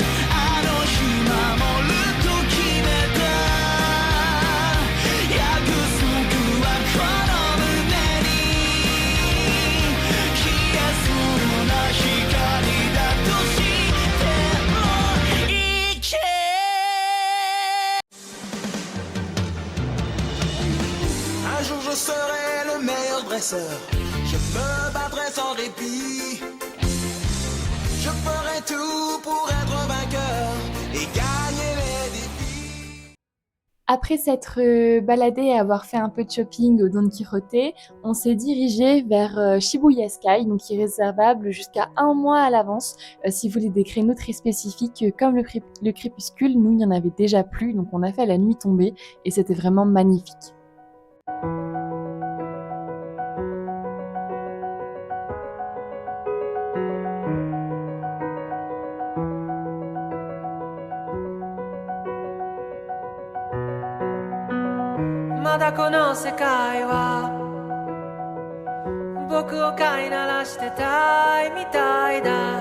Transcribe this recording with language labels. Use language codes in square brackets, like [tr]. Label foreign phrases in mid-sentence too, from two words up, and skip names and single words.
[ja] あの日守ると決めた約束はこの胸に消えそうな光だとしても生きて。 [fr] Un jour je serai le meilleur dresseur, je me battrai sans répit, je ferai tout pour être vainqueur et gagner les défis. Après s'être baladé et avoir fait un peu de shopping au Don Quijote, on s'est dirigé vers Shibuya Sky, donc qui est réservable jusqu'à 1 mois à l'avance. Si vous voulez des créneaux très spécifiques comme le crépuscule, nous il n'y en avait déjà plus, donc on a fait à la nuit tombée et c'était vraiment magnifique. [ja] まだこの世界は僕を飼いならしてたいみたいだ。